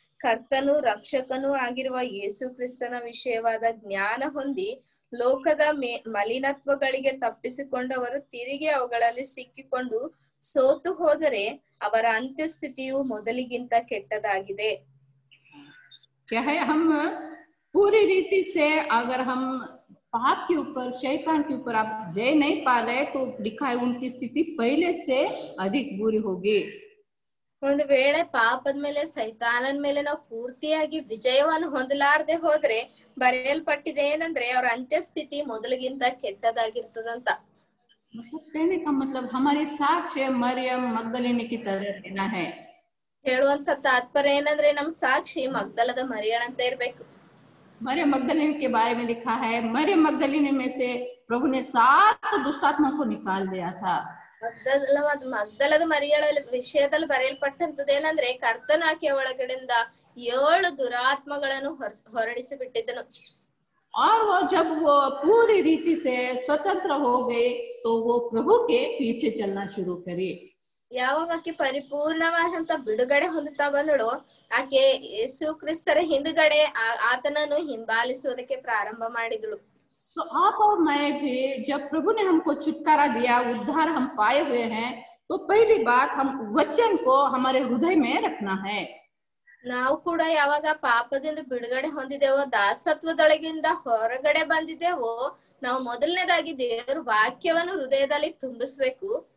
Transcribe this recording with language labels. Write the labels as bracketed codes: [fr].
[kn] ಕರ್ತನೂ ರಕ್ಷಕನೂ ಆಗಿರುವ ಯೇಸು ಕ್ರಿಸ್ತನ ವಿಷಯವಾದ ಜ್ಞಾನ ಹೊಂದಿ ಲೋಕದ ಮಲಿನತ್ವಗಳಿಗೆ ತಪ್ಪಿಸಿಕೊಂಡವರು ತಿರುಗಿ ಅವುಗಳಲ್ಲಿ ಸಿಕ್ಕಿಕೊಂಡು ಸೋತು ಹೋದರೆ ಅವರ ಅಂತ್ಯಸ್ಥಿತಿಯು ಮೊದಲಿಗಿಂತ ಕೆಟ್ಟದಾಗಿದೆ. [hi] क्या है, हम पूरी रीति से अगर हम पाप के ऊपर, शैतान के ऊपर आप जय नहीं पा रहे तो लिखा है उनकी स्थिति पहले से अधिक बुरी होगी। [kn] ಒಂದು ವೇಳೆ ಪಾಪದ ಮೇಲೆ ಸೈತಾನನ ಮೇಲೆ ನಾವು ಪೂರ್ತಿಯಾಗಿ ವಿಜಯವನ್ನು ಹೊಂದಲಾರದೆ ಹೋದ್ರೆ ಬರೆಯಲ್ಪಟ್ಟಿದೆ ಏನಂದ್ರೆ ಅವ್ರ ಅಂತ್ಯಸ್ಥಿತಿ ಮೊದಲಿಗಿಂತ ಕೆಟ್ಟದಾಗಿರ್ತದಂತ. [hi] मतलब कहने का मतलब हमारे साक्ष्य मरियम मगदलिनी की तरह रहना है। [kn] ಹೇಳುವಂತ ತಾತ್ಪರ್ಯ ಏನಂದ್ರೆ ನಮ್ ಸಾಕ್ಷಿ ಮಗ್ದಲದ ಮರಿಯಳಂತ ಇರ್ಬೇಕು. [hi] मरियम मगदलिनी के बारे में लिखा है, मरियम मगदलिनी में से प्रभु ने 7 दुष्टात्मा को निकाल दिया था। [kn] ಮಗ್ದಲದ ಮರಿಯಳ ವಿಷಯದಲ್ಲಿ ಬರೆಯಲ್ಪಟ್ಟಂತದ್ದು ಏನಂದ್ರೆ ಕರ್ತನ ಆಕೆಯ ಒಳಗಡೆಯಿಂದ 7 ದುರಾತ್ಮಗಳನ್ನು ಹೊರಡಿಸಿ ಬಿಟ್ಟಿದ್ದನು. [hi] और वो जब वो पूरी रीति से स्वतंत्र हो गए तो वो प्रभु के पीछे चलना शुरू करी। [kn] ಯಾವಾಗ ಆಕೆ ಪರಿಪೂರ್ಣವಾದಂತ ಬಿಡುಗಡೆ ಹೊಂದುತ್ತಾ ಬಂದಳು, ಆಕೆ ಯೇಸು ಕ್ರಿಸ್ತರ ಹಿಂದುಗಡೆ ಆತನನ್ನು ಹಿಂಬಾಲಿಸುವುದಕ್ಕೆ ಪ್ರಾರಂಭ ಮಾಡಿದಳು. [hi] तो आप और मैं भी जब प्रभु ने हमको छुटकारा दिया, उद्धार हम पाए हुए हैं, तो पहली बात हम वचन को हमारे हृदय में रखना है। [kn] ನಾವು ಕೂಡ ಯಾವಾಗ ಪಾಪದಿಂದ ಬಿಡುಗಡೆ ಹೊಂದಿದೆವೋ, ದಾಸತ್ವದೊಳಗಿಂದ ಹೊರಗಡೆ ಬಂದಿದ್ದೇವೋ, ನಾವು ಮೊದಲನೇದಾಗಿ ದೇವರ ವಾಕ್ಯವನ್ನು ಹೃದಯದಲ್ಲಿ ತುಂಬಿಸ್ಬೇಕು.